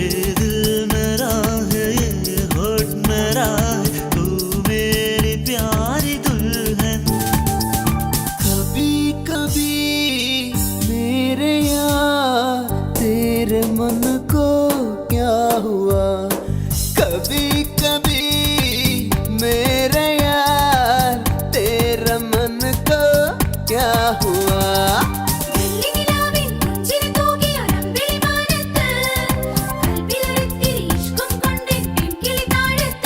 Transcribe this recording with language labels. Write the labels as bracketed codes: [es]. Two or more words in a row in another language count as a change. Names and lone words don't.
[hi] दिल मेरा है ये होठ मेरा है तू मेरी प्यारी दुल्हन कभी कभी मेरे यार तेरे मन को क्या हुआ कभी कभी मेरे यार तेरा मन को क्या हुआ [ml] വെള്ളിനിലാവിൻ പുഞ്ചിരി തൂകിയൊരമ്പിളിമാനത്ത് കൽവിലൊരിത്തിരി ഇഷ്കും കൊണ്ടെൻ പെൺകിളി താഴത്ത്